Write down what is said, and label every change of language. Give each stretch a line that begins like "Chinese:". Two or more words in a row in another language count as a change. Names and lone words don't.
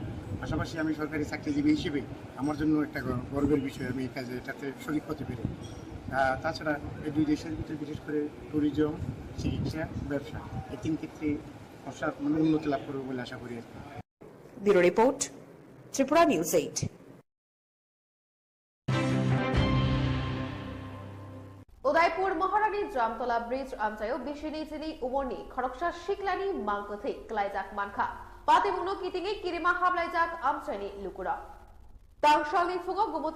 Bangla: পাশাপাশি আমি সরকারি চাকরিজীবী হিসেবে আমার জন্য একটা গর্বের বিষয়, আমি এই কাজে এটাতে শরিক হতে পেরে। তাছাড়া এই দুই দেশের ভিতরে বিশেষ করে ট্যুরিজম, চিকিৎসা, ব্যবসা এই তিন ক্ষেত্রে উন্নতি লাভ করবে বলে আশা করি।
English: Bureau report,
Bangla: ত্রিপুরা নিউজ 8।
Kok Borok: उदयपुर महारानी जामतला ब्रिज आमचायो बिशिनी जिनी उमरनी खरकसा शिकलानी मांगकथै क्लाइजाक मानखा पातिमुनो कितिङै किरिमा हाबलाइजाक आमचायनि लुकुरा तांगशालनि फुङाव गुमति